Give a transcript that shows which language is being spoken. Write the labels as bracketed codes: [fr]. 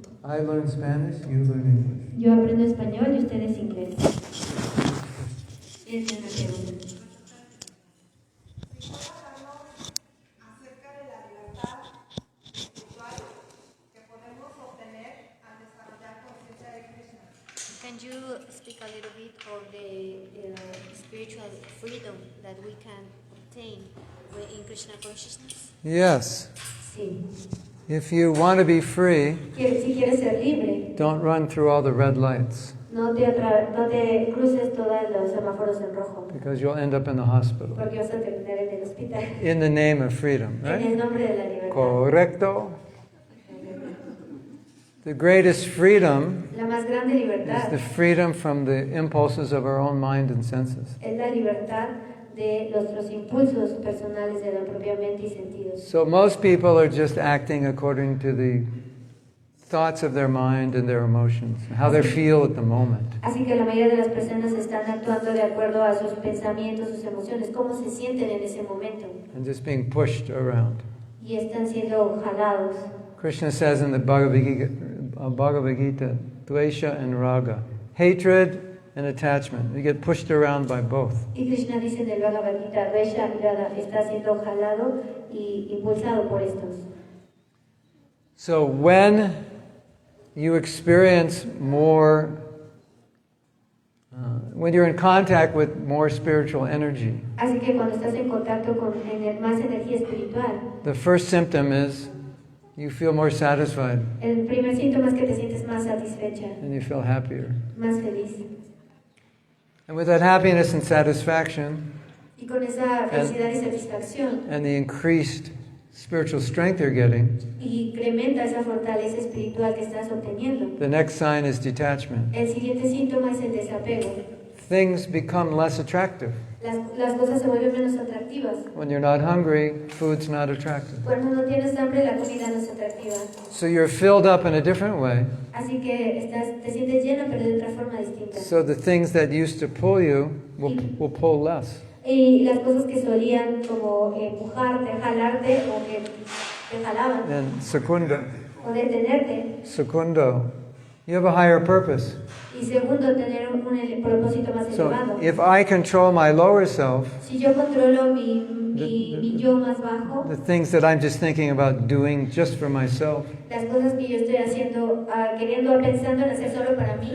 [en] I learn Spanish, you learn English. [es] Yo aprendo español y ustedes inglés. Esa es la pregunta. Acerca de la libertad espiritual que podemos obtener al desarrollar conciencia de Krishna. [en] Can you speak a little bit of the spiritual freedom that we can obtain in Krishna consciousness? Yes. [es] Sí. [en] If you want to be free, [es] Si quieres ser libre, [en] don't run through all the red lights [es] no te cruces todos los semáforos en rojo, [en] because you'll end up in the hospital. [es] porque vas a terminar en el hospital. [en] In the name of freedom, [es] En el [en] right? [es] nombre de la libertad. Correcto. [en] The greatest freedom [es] La más grande [en] is [es] libertad [en] the freedom from the impulses of our own mind and senses. [es] es la libertad de nuestros impulsos personales de la propia mente y sentidos. [en] So most people are just acting according to the thoughts of their mind and their emotions, how they feel at the moment. [es] Así que la mayoría de las personas están actuando de acuerdo a sus pensamientos, sus emociones, cómo se sienten en ese momento, [en] And just being pushed around. [es] y están siendo jalados. [en] Krishna says in the Bhagavad Gita, Dvesha and Raga, hatred and attachment. You get pushed around by both. [es] Y Krishna dice en el Bhagavad Gita, Dvesha y Radha, está siendo jalado y impulsado por estos. [en] So when you experience more, when you're in contact with more spiritual energy, [es] Así que cuando estás en contacto con más energía espiritual, [en] the first symptom is you feel more satisfied [es] el primer síntoma es que te sientes más satisfecha, [en] and you feel happier. [es] más feliz. [en] And with that happiness and satisfaction [es] Y con esa felicidad y satisfacción, [en] and the increased spiritual strength you're getting, [es] y incrementa esa fortaleza espiritual que estás obteniendo. [en] the next sign is detachment. [es] El siguiente síntoma es el desapego. [en] Things become less attractive. [es] Las cosas se vuelven menos atractivas. [en] When you're not hungry, food's not attractive. [es] Cuando no tienes hambre, la comida no es atractiva. [en] So you're filled up in a different way. [es] Así que te sientes llena, pero de otra forma distinta. [en] So the things that used to pull you will pull less. [es] Y las cosas que solían como empujarte, jalarte o que te jalaban [en] And secundo, [es] o detenerte. [en] you have a higher purpose. [es] Y segundo, tener un propósito más [en] So [es] elevado. [en] if I control my lower self, [es] Si yo controlo mi yo más bajo, [en] the things that I'm just thinking about doing just for myself, [es] las cosas que yo estoy haciendo, pensando en hacer solo para mí,